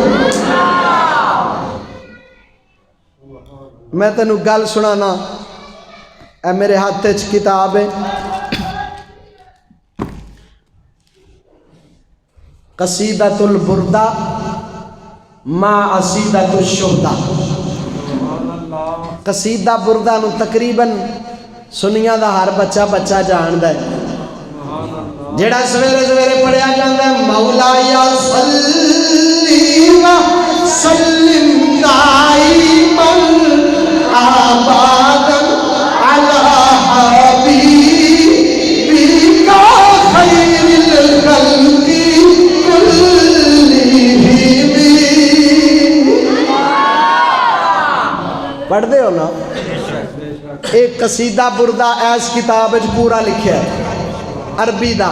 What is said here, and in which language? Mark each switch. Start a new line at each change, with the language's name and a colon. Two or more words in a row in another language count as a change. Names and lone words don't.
Punjabi: میں تینوں گل سناناں، اے میرے ہتھ چ کتاب ہے، قصیدۃ البردہ ما عصیدۃ الشہدا. قصیدہ بردہ نوں تقریباً سنیاں دا ہر بچہ بچہ جاندا ہے، جیہڑا سویرے سویرے پڑھیا جاتا ہے.
Arabic: مولاي صل وسلم دائما أبدا على حبيبك خير الخلق كلهم.
Urdu: پڑھتے ہو نا?
Punjabi: ایک قصیدہ بردہ ایس کتاب پورا لکھا ہے عربی دا.